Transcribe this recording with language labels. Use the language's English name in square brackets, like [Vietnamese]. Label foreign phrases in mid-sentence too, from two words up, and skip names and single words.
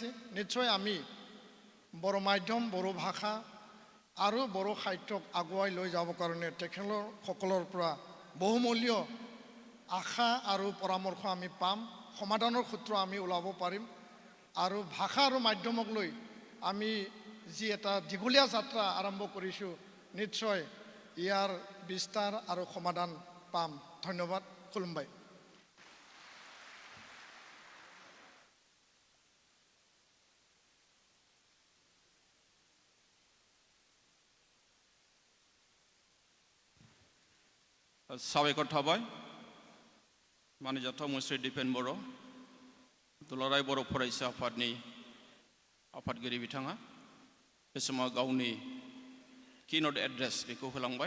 [Assamese] নিশ্চয় আমি বড়ো মাধ্যম, বড়ো ভাষা আৰু বড়ো সাহিত্যক আগুৱাই লৈ যাব কাৰণে তেখেতসকলৰ পৰা বহুমূল্য আশা আৰু পৰামৰ্শ আমি পাম, সমাধানৰ সূত্ৰ আমি ওলাব পাৰিম। আৰু ভাষা আৰু মাধ্যমক লৈ আমি যি এটা দীঘলীয়া যাত্ৰা আৰম্ভ কৰিছোঁ, নিশ্চয় ইয়াৰ বিস্তাৰ আৰু সমাধান পাম। ধন্যবাদ। খুলুমবাই। [Bodo] साबायखर थाबाय मानिजाथाव मुस्रि दिपेन बर', दुलाराय बर' फरायसा आफादनि आफादगिरि बिथाङा बे समाव गावनि [English] keynote address [Bodo] बेखौ होलांबाय।